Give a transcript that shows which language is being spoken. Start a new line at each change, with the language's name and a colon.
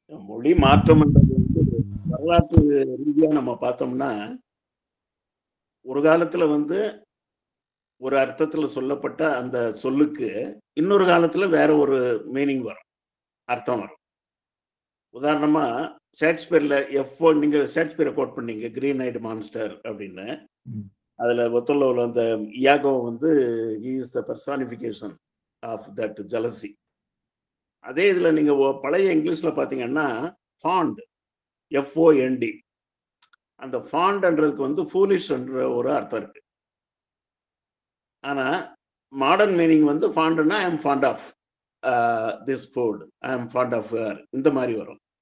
Tamil: மொழி மாற்றம் என்றது வரலாற்று ரீதியா நம்ம பார்த்தோம்னா, ஒரு காலத்துல ஒரு அர்த்தத்துல சொல்லப்பட்ட அந்த சொல்லுக்கு இன்னொரு காலத்துல வேற ஒரு மீனிங் வரும், அர்த்தம் வரும். உதாரணமா ஷேக்ஸ்பியர்ல நீங்க ஷேக்ஸ்பியரை கோட் பண்ணீங்க, கிரீன் ஐடு மான்ஸ்டர் அப்படின்னு. அதுல ஒத்தல்லோவில் அந்த Iago
English: he is the personification of that jealousy.
Tamil: அதே இதுல நீங்க பழைய இங்கிலீஷ்ல பாத்தீங்கன்னா ஃபாண்ட், FOND, அந்த ஃபாண்ட்ன்றதுக்கு ஃபூலிஷ் என்ற ஒரு அர்த்தம் இருக்கு.
English: ஆனா modern meaning ஃபாண்ட்னா I am fond of this food, I am fond of her,
Tamil: இந்த மாதிரி வரும்.